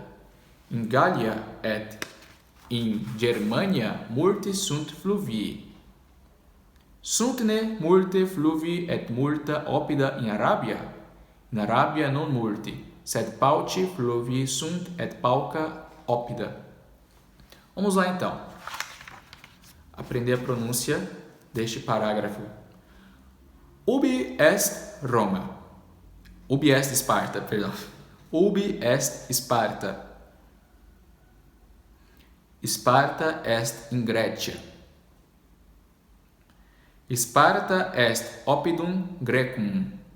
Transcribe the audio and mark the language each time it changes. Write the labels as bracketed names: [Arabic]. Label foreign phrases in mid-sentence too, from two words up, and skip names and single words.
[Latin] In Gallia et in Germania multe sunt fluvii. Sunt ne multe fluvii et multa oppida in Arabia? In Arabia non multi, sed pauci fluvii sunt et pauca oppida. [Portuguese] Vamos lá então. Aprender a pronúncia deste parágrafo. [Latin] Ubi est Roma. Ubi est Sparta, perdão. Ubi est Sparta. Sparta est in Grecia. Sparta est oppidum Graecum.